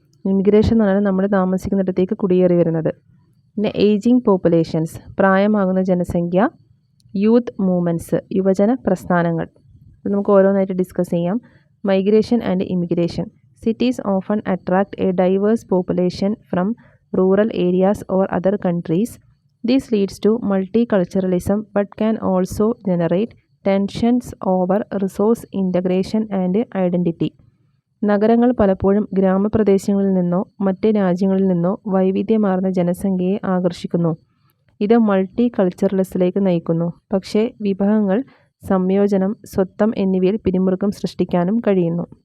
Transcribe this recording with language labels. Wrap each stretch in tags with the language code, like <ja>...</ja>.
<ml>Immigration എന്ന് പറഞ്ഞാൽ നമ്മൾ താമസിക്കുന്നിടത്തേക്ക് കുടിയേറി വരുന്നത്. പിന്നെ ഏജിങ് പോപ്പുലേഷൻസ്, പ്രായമാകുന്ന ജനസംഖ്യ. യൂത്ത് മൂവ്മെൻറ്റ്സ്, യുവജന പ്രസ്ഥാനങ്ങൾ. ഇത് നമുക്ക് ഓരോന്നായിട്ട് ഡിസ്കസ് ചെയ്യാം.</ml> <en>Migration and immigration. Cities often attract a diverse population from rural areas or other countries. This leads to multiculturalism but can also generate tensions over resource integration and identity.</en> <ml>നഗരങ്ങൾ പലപ്പോഴും ഗ്രാമപ്രദേശങ്ങളിൽ നിന്നോ മറ്റ് രാജ്യങ്ങളിൽ നിന്നോ വൈവിധ്യമാർന്ന ജനസംഖ്യയെ ആകർഷിക്കുന്നു. ഇത് മൾട്ടി കൾച്ചറലിസത്തിലേക്ക് നയിക്കുന്നു. പക്ഷേ വിഭവങ്ങൾ, സംയോജനം, സ്വത്വം എന്നിവയിൽ പിരിമുറുക്കം സൃഷ്ടിക്കാനും കഴിയുന്നു.</ml>